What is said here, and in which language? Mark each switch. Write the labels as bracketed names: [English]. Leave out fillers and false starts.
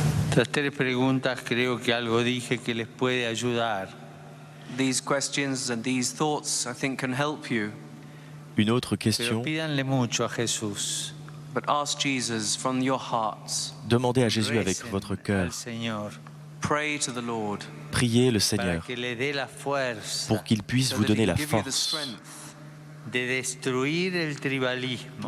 [Spanish] Estas 3 preguntas creo que algo dije que les puede ayudar. [English] These questions and these thoughts, I think, can help you. [French] Une autre question. [Spanish] Pero pídanle mucho a Jesús. [English] But ask Jesus from your hearts. [French] Demandez à Jésus avec votre cœur. [English] Pray to the Lord. [French] Priez le Seigneur pour qu'il puisse vous donner la force de détruire le tribalisme,